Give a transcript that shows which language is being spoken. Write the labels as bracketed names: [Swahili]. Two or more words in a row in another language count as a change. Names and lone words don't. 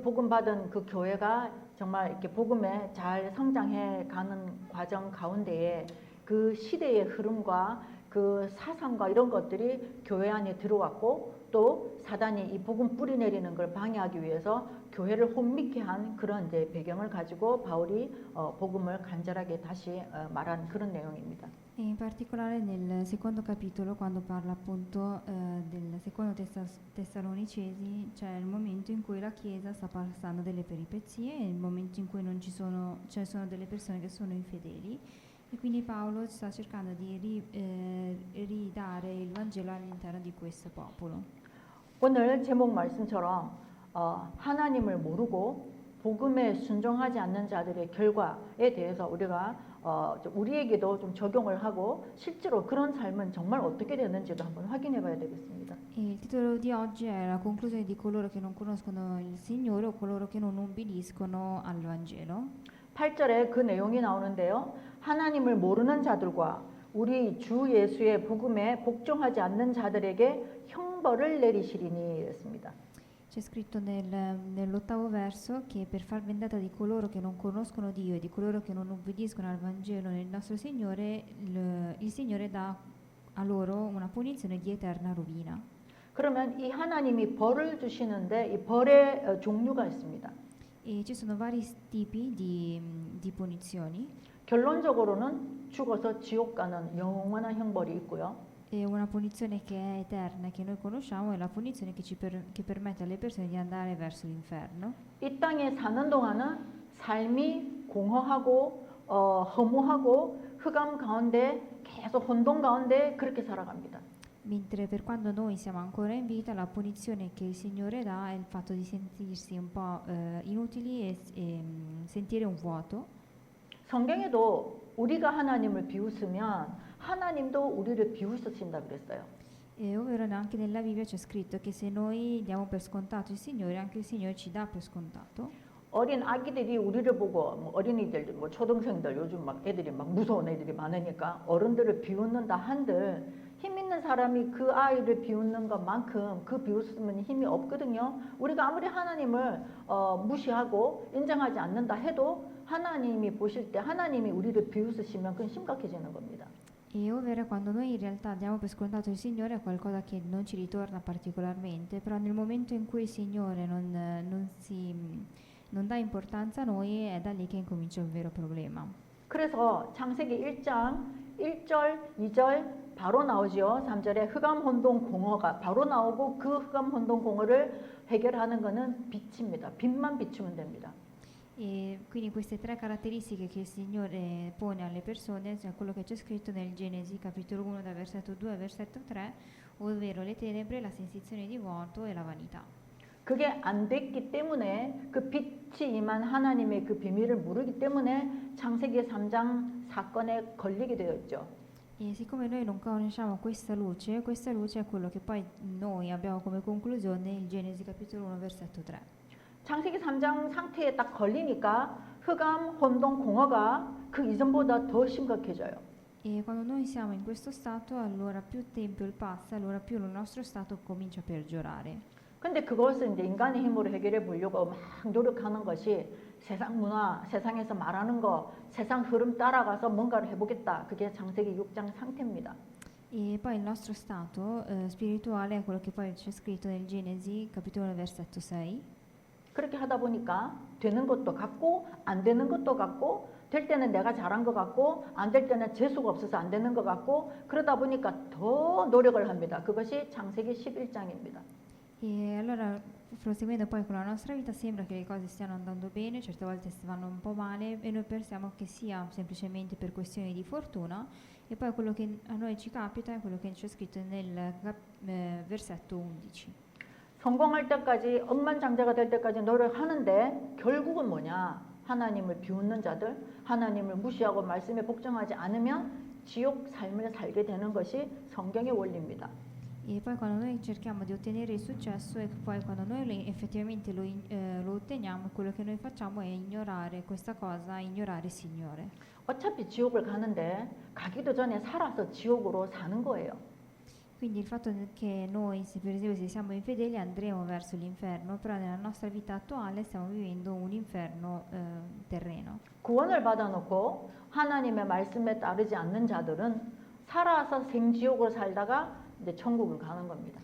[Korean] 복음 받은 그 교회가 정말 이렇게 복음에 잘 성장해 가는 과정 가운데에 그 시대의 흐름과 그 사상과 이런 것들이 교회 안에 들어왔고 또 사단이 이 복음 뿌리 내리는 걸 방해하기 위해서 교회를 혼미케 한 그런 이제 배경을 가지고 바울이 복음을 간절하게 다시 말한 그런 내용입니다. [Italian] E in particolare nel secondo capitolo, quando parla appunto del secondo Tessalonicesi, c'è il momento in cui la Chiesa sta passando delle peripezie, e il momento in cui non ci sono, cioè sono delle persone che sono infedeli, e quindi Paolo sta cercando di ridare il Vangelo all'interno di questo popolo. [Korean] 오늘 제목 말씀처럼 하나님을 모르고 복음에 순종하지 않는 자들의 결과에 대해서 우리가 우리에게도 좀 적용을 하고 실제로 그런 삶은 정말 어떻게 되는지도 한번 확인해 봐야 되겠습니다. [Italian] E il titolo di oggi è la conclusione di coloro che non conoscono il Signore o coloro che non ubbidiscono al Vangelo. [Korean] 8절에 그 내용이 나오는데요. 하나님을 모르는 자들과 우리 주 예수의 복음에 복종하지 않는 자들에게 형벌을 내리시리니 이랬습니다. [Italian] C'è scritto nell'ottavo verso che per far vendetta di coloro che non conoscono Dio e di coloro che non ubbidiscono al Vangelo del nostro Signore, il Signore dà a loro una punizione di eterna rovina. [Korean] 그러면 이 하나님이 벌을 주시는데 이 벌의 종류가 있습니다. [Italian] E ci sono vari tipi di punizioni. [Korean] 결론적으로는 죽어서 지옥 가는 영원한 형벌이 있고요. [Italian] E una punizione che è eterna, che noi conosciamo, è la punizione che permette alle persone di andare verso l'inferno. [Korean] 이 땅에 사는 동안은 삶이 공허하고 허무하고 흑암 가운데 계속 혼돈 가운데 그렇게 살아갑니다. [Italian] Mentre per quando noi siamo ancora in vita, la punizione che il Signore dà è il fatto di sentirsi un po' inutili e sentire un vuoto. [Korean] 성경에도 우리가 하나님을 비웃으면 하나님도 우리를 비웃으신다 그랬어요. [Italian] E ovvero anche nella Bibbia c'è scritto che se noi diamo per scontato il Signore, anche il Signore ci dà per scontato. [Korean] 어린 아기들이 우리를 보고 뭐 어린이들, 뭐 초등생들 요즘 막 애들이 막 무서운 애들이 많으니까 어른들을 비웃는다 한들 힘 있는 사람이 그 아이를 비웃는 것만큼 그 비웃음은 힘이 없거든요. 우리가 아무리 하나님을 무시하고 인정하지 않는다 해도 하나님이 보실 때 하나님이 우리를 비웃으시면 그건 심각해지는 겁니다. [Italian] E ovvero quando noi in realtà diamo per scontato il Signore è qualcosa che non ci ritorna particolarmente, però nel momento in cui il Signore non dà importanza a noi è da lì che incomincia il vero problema. [Korean] 그래서 창세기 1장 1절, 2절 바로 나오죠. 3절에 흑암 혼돈 공허가 바로 나오고 그 흑암 혼돈 공허를 해결하는 것은 빛입니다. 빛만 비추면 됩니다. [Italian] E quindi queste tre caratteristiche che il Signore pone alle persone, cioè quello che c'è scritto nel Genesi capitolo 1 dal versetto 2 al versetto 3, ovvero le tenebre, la sensazione di vuoto e la vanità. [Korean] 그게 안 됐기 때문에 그 빛이 임한 하나님의 그 비밀을 모르기 때문에 창세기 3장 사건에 걸리게 되었죠. [Italian] E siccome noi non conosciamo questa luce è quello che poi noi abbiamo come conclusione il Genesi capitolo 1 versetto 3. [Korean] 창세기 3장 상태에 딱 걸리니까 흑암, 혼돈, 공허가 그 이전보다 더 심각해져요. [Italian] E quando noi siamo in questo stato, allora più tempo passa, allora più il nostro stato comincia a peggiorare. [Korean] 근데 그것을 이제 인간의 힘으로 해결해 보려고 막 노력하는 것이 세상 문화, 세상에서 말하는 거, 세상 흐름 따라가서 뭔가를 해보겠다. 그게 창세기 6장 상태입니다. [Italian] E poi il nostro stato spirituale è quello che poi c'è scritto nel Genesi capitolo 1 versetto 6. [Korean] 그렇게 하다 보니까 되는 것도 같고 안 되는 것도 같고 될 때는 내가 잘한 것 같고 안 될 때는 재수가 없어서 안 되는 것 같고 그러다 보니까 더 노력을 합니다. 그것이 창세기 11장입니다. [Italian] E allora proseguendo poi con la nostra vita sembra che le cose stiano andando bene, certe volte vanno un po' male e noi pensiamo che sia semplicemente per questioni di fortuna e poi quello che a noi ci capita è quello che c'è scritto nel versetto 11. [Korean] 성공할 때까지 억만장자가 될 때까지 노력하는데 결국은 뭐냐? 하나님을 비웃는 자들, 하나님을 무시하고 말씀에 복종하지 않으면 지옥 삶을 살게 되는 것이 성경의 원리입니다. [Italian] E poi quando noi cerchiamo di ottenere il successo e poi quando noi effettivamente lo otteniamo, quello che noi facciamo è ignorare questa cosa, ignorare il Signore. [Korean] 어차피 지옥을 가는데 가기도 전에 살아서 지옥으로 사는 거예요. [Italian] Quindi il fatto che noi, se per esempio se siamo infedeli, andremo verso l'inferno, però nella nostra vita attuale stiamo vivendo un inferno terreno. [Korean] 구원을 받아놓고 하나님의 말씀에 따르지 않는 자들은 살아서 생지옥을 살다가 이제 천국을 가는 겁니다.